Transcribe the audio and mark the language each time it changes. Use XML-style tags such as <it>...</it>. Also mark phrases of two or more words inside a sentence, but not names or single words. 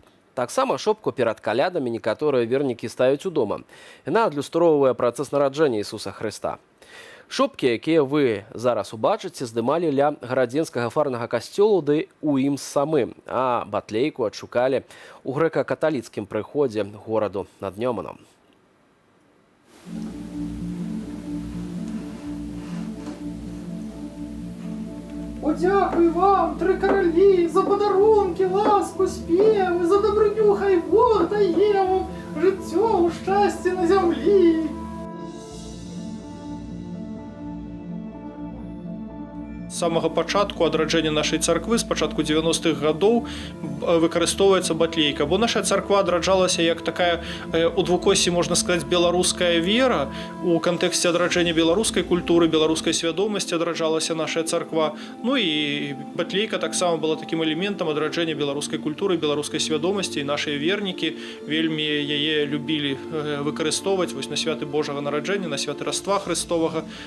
<be>Таксама шопку перад калядамі некаторыя вернікі ставяць удома. Яна адлюстроўвае працэс нараджэння Ісуса Хрыста. Шопкі, якія вы зараз убачыце, здымалі ля гарадзенскага фарнага касцёлу ды ў ім самым, а батлейку адшукалі ў грэка-каталіцкім прыходзе гораду над Нёманам.</be> <uk>Подякую вам, три королі, за подарунки, ласку, співи, за добротню, хай Бог дає вам життя у щасті на землі.</uk> <be>З самого пачатку адраджэння нашай царквы, з пачатку 90-х гадоў, выкарыстоўваецца батлейка, бо наша царква адраджалася як такая у двукоссі, можна сказаць, беларуская вера. У кантэксце адраджэння беларускай культуры, беларускай свядомасці адраджалася наша царква. Ну і батлейка таксама была такім элементам адраджэння беларускай культуры, беларускай свядомасці, і нашыя вернікі вельмі яе любілі выкарыстоўваць вось на святы Божага нараджэння, на святы Раства Хрыстовага.</be>